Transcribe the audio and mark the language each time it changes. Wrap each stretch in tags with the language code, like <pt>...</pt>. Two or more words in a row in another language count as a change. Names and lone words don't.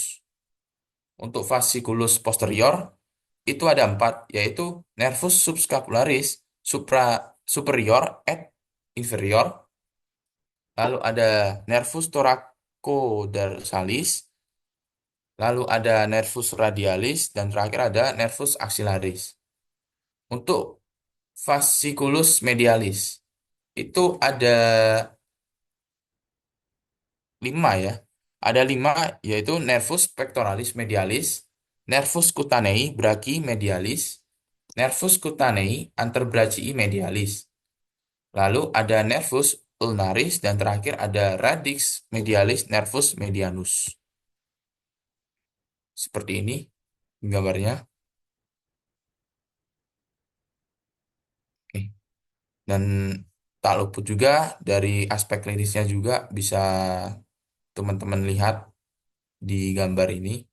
<id>Untuk</id> <la>fasciculus posterior</la> <id>itu ada empat, yaitu</id> <la>nervus subscapularis superior et inferior,</la> <id>lalu ada</id> <la>nervus thoracodarsalis,</la> <id>lalu ada</id> <la>nervus radialis,</la> <id>dan terakhir ada</id> <la>nervus axillaris.</la> <id>Untuk</id> <la>fasciculus medialis</la> <id>itu ada lima ya. Ada lima, yaitu</id> <la>nervus pectoralis medialis, nervus cutanei brachii-medialis, nervus cutanei antebrachii medialis.</la> <id>Lalu ada</id> <la>nervus ulnaris</la> <id>dan terakhir ada</id> <la>radix medialis nervus medianus.</la> <id>Seperti ini gambarnya. Oke. Dan tak luput juga dari aspek klinisnya juga bisa teman-teman lihat di gambar ini.</id>